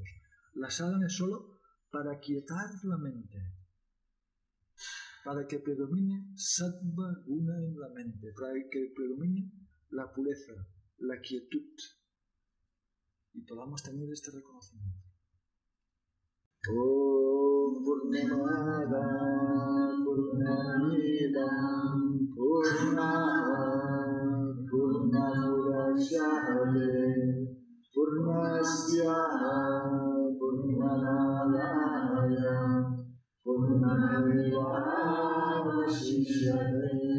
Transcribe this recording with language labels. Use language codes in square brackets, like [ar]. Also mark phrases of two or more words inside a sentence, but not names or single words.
[es] La sadhana es solo para quietar la mente, para que predomine sattva guna en la mente, para que predomine la pureza, la quietud, y podamos tener este reconocimiento. [sa] ॐ पूर्णमद पूर्णमिदम् पूर्णः पूर्णमुदच्यते पूर्णस्य पूर्णनादाय पूर्णमेवावशिष्यते.